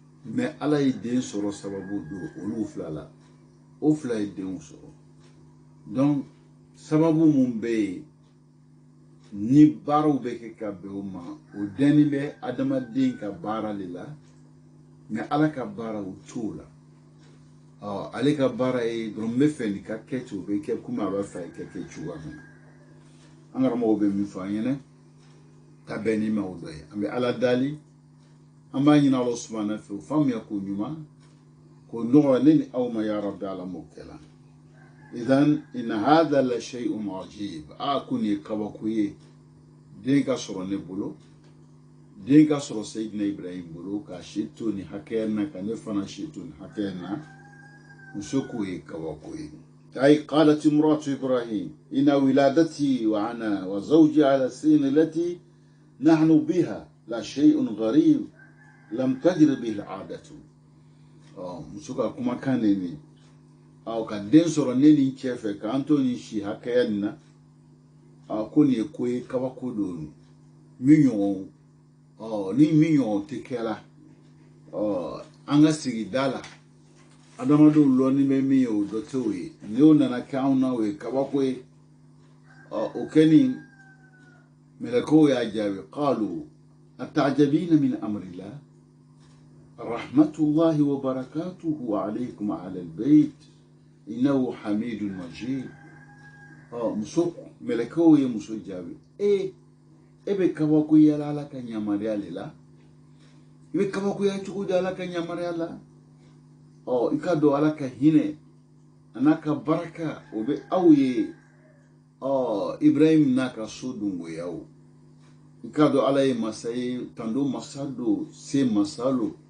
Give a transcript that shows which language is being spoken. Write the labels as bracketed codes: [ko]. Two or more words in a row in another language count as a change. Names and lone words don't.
[bm] mais ala ye den sɔrɔ sababu don olu fila la o fila ye denw sɔrɔ donc sababu mun bɛ yen ni baaraw bɛ kɛ ka bɛn o ma o dɛnni bɛ adamaden ka baara de la mais ala ka baara o t'o la ale ka baara ye dɔrɔn n bɛ fɛ nin ka kɛ ten o bɛ kɛ komi a b'a fɛ a ka kɛ cogoya min na an karamɔgɔw bɛ min fɔ an ɲɛna ka bɛn ni ma o dɔ ye an bɛ ala dali an b'a ɲini ala subahana fɛ o faamuya ko ɲuman ko nɔgɔya ne ni aw ma [ar] يا ربي [bm] ala m'o kɛla [ar] إذن إن هذا لشيء عجيب [bm] ko nin ye kabako ye den ka sɔrɔ ne bolo den ka sɔrɔ sayidina ibrahim bolo ka si to nin hakɛya na ka ne fana si to nin hakɛya na muso k'o ye kabako ye [ar] أي قالت امرأة إبراهيم إن ولادتي وأنا وزوجي على السن التي نحن بها لا شيء غريب لم تجر به العادة [bm] musuka kuma kan ne ka den sɔrɔ ne ni cɛ fɛ ka an to ni si hakɛya nin na ko nin ye ko ye kabako don min ɲɔgɔn ni min ɲɔgɔn tɛ kɛla an ka sigida la adamadenw lɔnni bɛ min ye o dɔ tɛ o ye ni o nana kɛ anw na o ye kabako ye o kɛni mɛlɛkɛw y'a jaabi [ar] قالوا أتعجبين من أمر الله رحمة الله وبركاته عليكم أهل البيت إنه حميد مجيد [bm] muso mɛlɛkɛw ye muso jaabi e bɛ kabako yala ala ka yamaruya de la i bɛ kabakoya cogo di ala ka yamaruya la i ka dɔn ala ka hinɛ a n'a ka baraka o bɛ aw ye ibrahim n'a ka so dungoya o i ka dɔn ala ye masa ye tando masa don se masa lo